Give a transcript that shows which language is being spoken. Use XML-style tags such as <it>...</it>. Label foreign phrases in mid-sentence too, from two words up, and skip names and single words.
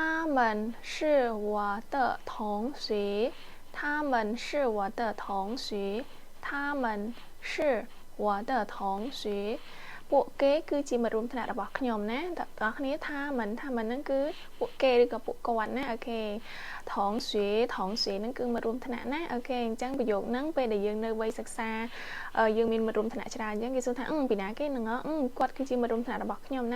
<zh>们是我的同学他们是我的同学他们是我的同学</zh> <km>ពួកគេគឺជាមិត្តរួមថ្នាក់របស់ខ្ញុំណាតើអ្នកគ្នាថាមិនហ្នឹងគឺពួកគេឬក៏ពួកគាត់ណាអូខេថងស្វី ហ្នឹងគឺមិត្តរួមថ្នាក់ណាអូខេអញ្ចឹងប្រយោគហ្នឹងពេលដែលយើងនៅវ័យសិក្សាយើងមានមិត្តរួមថ្នាក់ច្រើនអញ្ចឹងគេសួរថាពីណាគេហ្នឹងគាត់គឺជាមិត្តរួមថ្នាក់របស់ខ្ញុំណា</km>